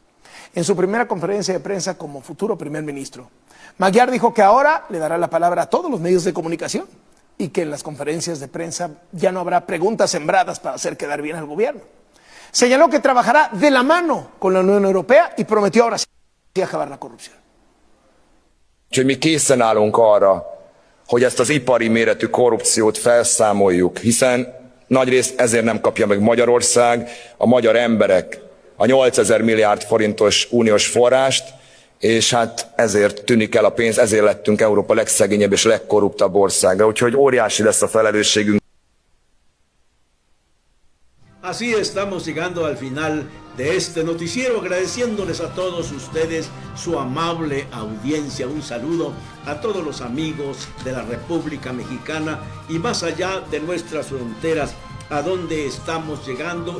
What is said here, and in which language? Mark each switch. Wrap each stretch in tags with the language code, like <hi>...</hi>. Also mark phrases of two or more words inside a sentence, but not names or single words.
<es>En su primera conferencia de prensa como futuro primer ministro, Magyar dijo que ahora le dará la palabra a todos los medios de comunicación y que en las conferencias de prensa ya no habrá preguntas sembradas para hacer quedar bien al gobierno. Señaló que trabajará de la mano con la Unión Europea y prometió ahora sí acabar la corrupción.</es> <hu>Úgyhogy mi készen állunk arra, hogy ezt az ipari méretű korrupciót felszámoljuk, hiszen nagyrészt ezért nem kapja meg Magyarország, a magyar emberek a 8000 milliárd forintos uniós forrást, és hát ezért tűnik el a pénz, ezért lettünk Európa legszegényebb és legkorruptabb országa. Úgyhogy óriási lesz a felelősségünk.</hu> <es>Así estamos llegando al final de este noticiero, agradeciéndoles a todos ustedes su amable audiencia. Un saludo a todos los amigos de la República Mexicana y más allá de nuestras fronteras, a donde estamos llegando.</es>